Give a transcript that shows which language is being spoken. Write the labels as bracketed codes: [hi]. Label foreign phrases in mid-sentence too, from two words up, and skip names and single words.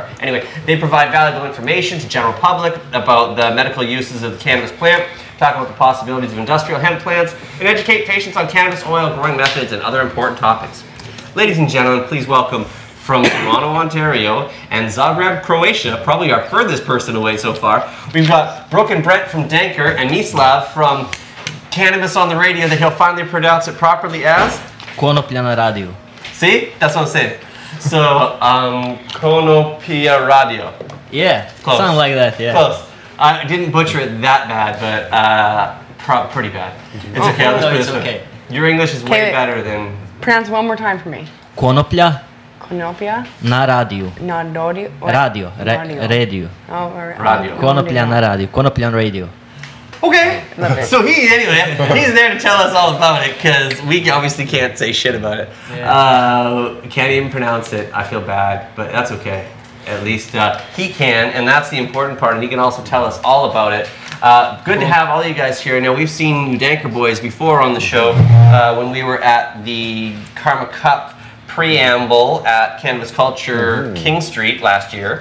[en] Anyway, they provide valuable information to general public about the medical uses of the cannabis plant, talk about the possibilities of industrial hemp plants, and educate patients on cannabis oil growing methods and other important topics. Ladies and gentlemen, please welcome from Toronto, Ontario, and Zagreb, Croatia, probably our furthest person away so far. We've got Brooke and Brent from Dankr and Mislav from Cannabis on the Radio that he'll finally pronounce it properly as? [hr] Konoplja na radiju. [en] See? That's what I'm saying. So, Konoplja Radio. Yeah, Close. something like that, yeah. Close. I didn't butcher it that bad, but pretty bad. It's okay, I'll just No, put it it's this way. okay. Your English is way Okay. better than... Pronounce one more time for me. Konoplja Konoplja. [hr] na radiju. Na radio. [en] Radio. Radio. Oh, all right. Radio. [hr] Konoplja na radiju. Konoplja na radio. [en] Okay. Love it. So he's there to tell us all about it because we obviously can't say shit about it. Can't even pronounce it. I feel bad, but that's okay. At least he can, and that's the important part, and he can also tell us all about it. Good to have all you guys here. Now, we've seen you Dankr boys before on the show when we were at the Karma Cup preamble at Cannabis Culture King Street last year.